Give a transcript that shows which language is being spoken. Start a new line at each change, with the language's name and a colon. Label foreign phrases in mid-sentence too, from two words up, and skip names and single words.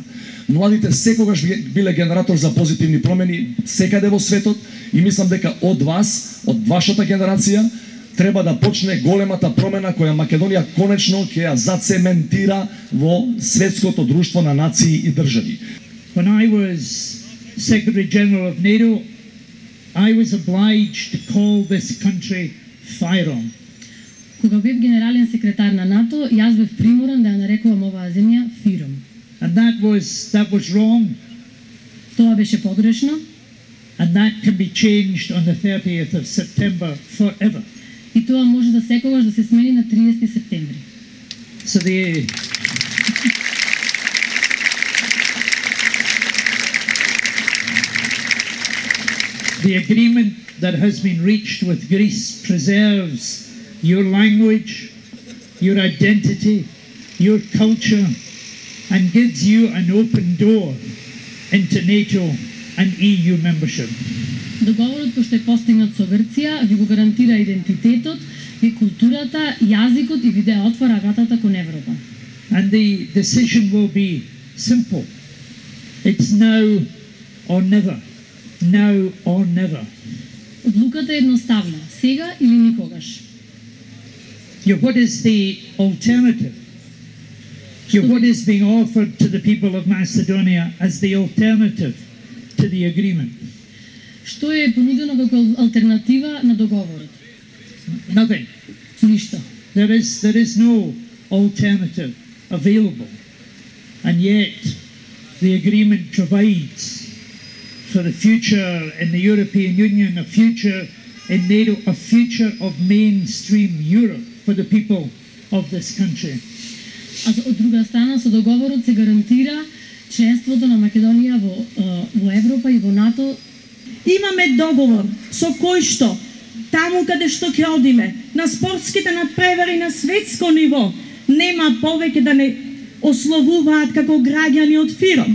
Macedonian: Младите секогаш биле генератор за позитивни промени секаде во светот и мислам дека од вас, од вашата генерација, треба да почне големата промена која Македонија конечно ќе ја зацементира во светското друштво на нации и држави.
English: When I was Secretary General of NATO, I was obliged to call this country FYROM.
Macedonian: Кога бев генерален секретар на НАТО, јас бев приморан да ја нарекувам оваа земја FYROM.
English: And that was wrong.
Macedonian: Тоа беше погрешно.
English: And that can be changed on the 30th of September forever.
Macedonian: И тоа може да секогаш да се смени на 30 септември.
English: So the agreement that has been reached with Greece preserves your language, your identity, your culture, and gives you an open door into NATO and EU membership.
Macedonian: Договорот кој што е постигнат со Грција ви го гарантира идентитетот, и културата, јазикот и ви да отвора вратата кон Европа.
English: And the decision will be simple. It's now or never. Now or never.
Macedonian: Одлуката е едноставна, сега или никогаш.
English: What is the alternative? What is being offered to the people of Macedonia as the alternative to the agreement?
Macedonian: Што е понудено како алтернатива на договорот?
English: Nothing.
Macedonian: Ништо.
English: There is no alternative available. And yet the agreement provides for the future in the European Union, a future in NATO, a future of mainstream Europe for the people of this country.
Macedonian: А од друга страна, со договорот се гарантира членството на Македонија во Европа и во НАТО. Имаме договор со кој што таму каде што ќе одиме, на спортските надпревари на светско ниво, нема повеќе да не ословуваат како граѓани од ФИРОМ.